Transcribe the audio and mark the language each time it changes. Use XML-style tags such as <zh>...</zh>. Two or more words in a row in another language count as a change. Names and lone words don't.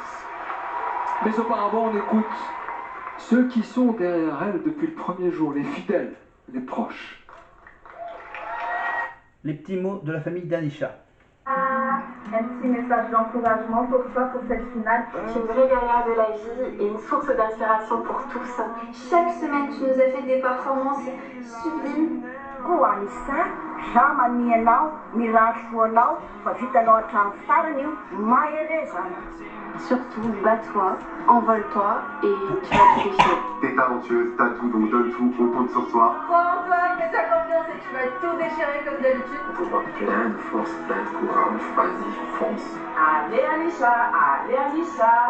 <fr>Mais auparavant, on écoute ceux qui sont derrière elle depuis le premier jour, les fidèles, les proches. Les petits mots de la famille d'Anisha. Un petit message d'encouragement pour toi pour cette finale. Tu es une vraie guerrière de la vie et une source d'inspiration pour tous. Chaque semaine, tu nous as fait des performances sublimes.</fr> <mg>Koa Anissa, za manianao, mirandro foanao, fa vitanao hatrany farany io, mahereza.</mg> <fr>Surtout, bats-toi, envole-toi et tu vas tout déchirer. T'es talentueuse, t'as tout, donc donne tout, on compte sur toi. Crois en toi, mets-toi confiance et tu vas tout déchirer comme d'habitude. Plein de force, plein de courage, vas-y, fonce. Allez Anissa, allez Anissa.</fr>